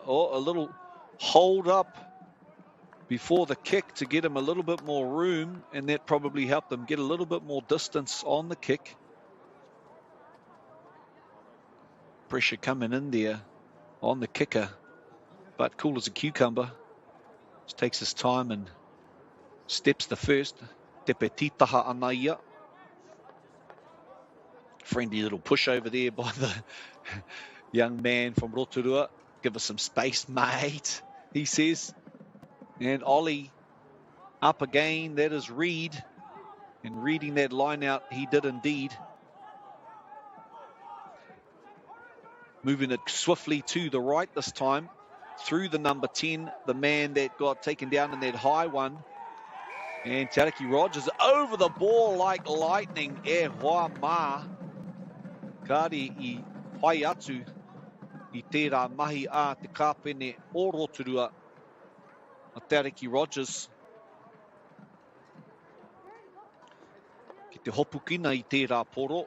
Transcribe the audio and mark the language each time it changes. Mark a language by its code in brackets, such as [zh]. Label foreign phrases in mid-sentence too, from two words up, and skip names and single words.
[en] Oh, a little hold up before the kick to get him a little bit more room, and that probably helped them get a little bit more distance on the kick. Pressure coming in there on the kicker, but cool as a cucumber. Just takes his time and steps the first. [mi] Tepe titaha ana ia. [en] Friendly little push over there by the young man from Rotorua. Give us some space, mate, he says. And Ollie up again. That is Reed. And reading that line out, he did indeed. Moving it swiftly to the right this time. Through the number 10, the man that got taken down in that high one. And Tariki Rogers over the ball like lightning. [mi] E hoa mā. Kāre I pai atu I tērā mahi a te kāpene o Rotorua. A Tariki Rogers. Ki te hopukina I tērā poro.